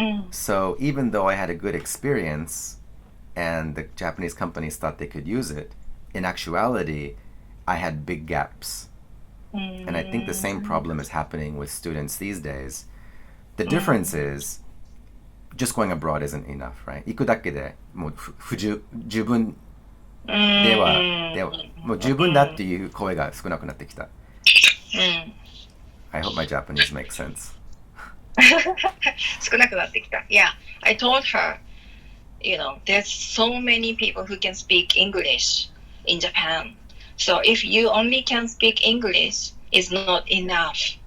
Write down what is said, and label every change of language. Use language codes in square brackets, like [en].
[en] So even though I had a good experience and the Japanese companies thought they could use it, in actuality, I had big gaps. And I think the same problem is happening with students these days. The difference is just going abroad isn't enough, right? [ja] 行くだけでもう十分ではもう十分だっていう声が少なくなってきた。 [en] I hope my Japanese makes sense. [ja] 少なくなってきた. [en] Yeah, I told her, there's so many people who can speak English in Japan. So if you only can speak English, it's not enough.